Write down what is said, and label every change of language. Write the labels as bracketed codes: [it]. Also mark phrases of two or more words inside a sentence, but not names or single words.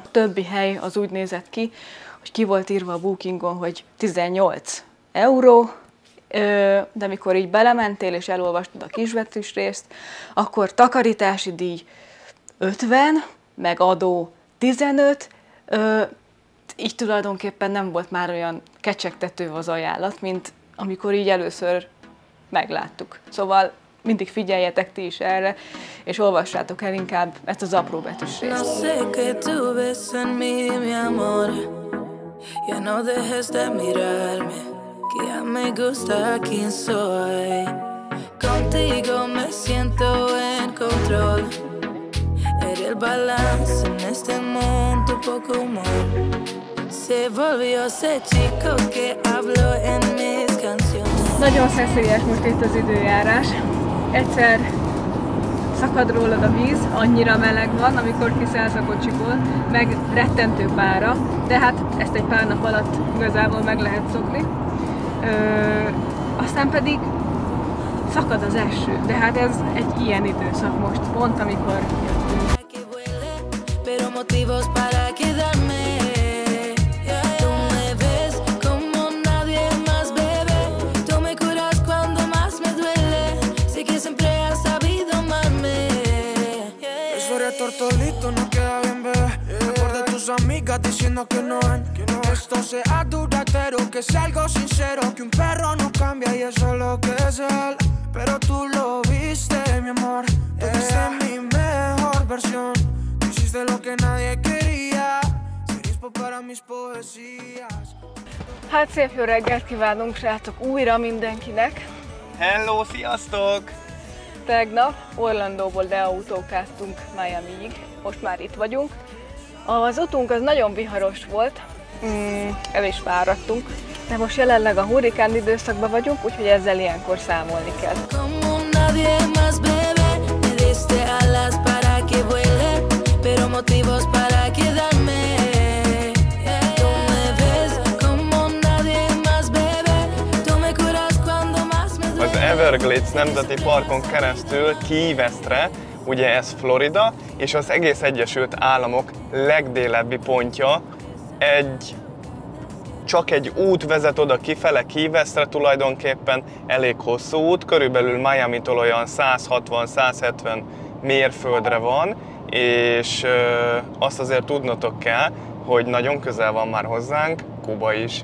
[hu] Többi hely az úgy nézett ki, hogy ki volt írva a Bookingon, hogy 18 €, de mikor így belementél és elolvastad a kisbetűs részt, akkor takarítási díj 50, meg adó 15, így tulajdonképpen nem volt már olyan kecsegtető az ajánlat, mint amikor így először megláttuk. Szóval mindig figyeljetek ti is erre, és olvassátok el inkább ezt az apró betűs részt. [es] El balance en este mundo poco humor. Se volvió ese chico que habló en mis canciones. [hu] Nagyon szeszélyes most itt az időjárás. Egyszer szakad rólad a víz, annyira meleg van, amikor kiszállsz a kocsiból, meg rettentő pára, de hát ezt egy pár nap alatt igazából meg lehet szokni. Aztán pedig szakad az eső, de hát ez egy ilyen időszak most, pont amikor jöttünk. [es] Motivos para quedarme. Tú me ves como nadie más, bebé. Tú me curas cuando más me duele. Sé que siempre has sabido amarme. Eso eres tortolito, no queda bien, bebé. Mejor de tus amigas diciendo que no ven. Esto sea duradero, que sea algo sincero. Que un perro no cambia y eso es lo que es él. Pero tú lo viste, mi amor. Tú viste mi mejor versión. De lo que nadie quería, serías para mis poesías. [hu] Hát szép jó reggelt kívánunk, srácok, újra mindenkinek! Hello, sziasztok! Tegnap Orlandóból leautókáztunk Miamiig, most már itt vagyunk. Az utunk az nagyon viharos volt, el is fáradtunk, de most jelenleg a hurrikán időszakban vagyunk, úgyhogy ezzel ilyenkor számolni kell. [es] Pero motivos para quedarme. Tú me ves como nadie más, bebé. Tú me curas cuando más me duele. [hu] Az Everglades Nemzeti Parkon keresztül Key Westre, ugye ez Florida, és az egész Egyesült Államok legdélebbi pontja. Csak egy út vezet oda kifele Key Westre, tulajdonképpen elég hosszú út, körülbelül Miamitól olyan 160-170 mérföldre van, és azt azért tudnotok kell, hogy nagyon közel van már hozzánk Kuba is.